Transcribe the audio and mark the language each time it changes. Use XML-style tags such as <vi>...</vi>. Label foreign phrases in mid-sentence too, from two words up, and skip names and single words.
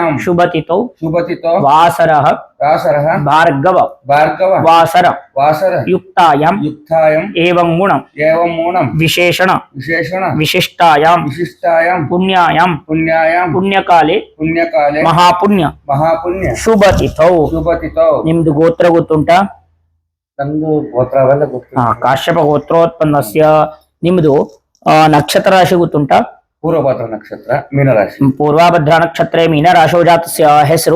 <sa>शुभतिथौ शुभतिथौ वासरः वासरः भार्गव भार्गव वासर वासर युक्तायां युक्तायम् एवं गुणं एवं मूणं विशेषण विशेषण विशिष्टायां विशिष्टायां पुण्यायां पुण्यायां पुण्यकाले पुण्यकाले ಮಹಾಪುಣ್ಯ ಮಹಾಪುಣ್ಯ ಶುಭತಿಥೌ ಶುಭತಿಥೌ</sa> <kn>ನಿಮ್ದು ಗೋತ್ರ ಗೊತ್ತುಂಟಾ ನಮ್ದು ಗೋತ್ರ ಅವೆಲ್ಲ ಗೊತ್ತಿಲ್ಲ.</kn> <sa>ಕಾಶ್ಯಪ ಗೋತ್ರೋತ್ಪನ್ನಸ್ಯ</sa> <kn>ನಿಮ್ದು ನಕ್ಷತ್ರ ರಾಶಿ ಗೊತ್ತುಂಟಾ ಪೂರ್ವಭದ್ರ ನಕ್ಷತ್ರ ಮೀನರಾಶಿ</kn> <sa>ಪೂರ್ವಾಭದ್ರ ನಕ್ಷತ್ರೇ ಮೀನರಾಶೌ ಜಾತಸ್ಯ ಹೆಸರು</sa>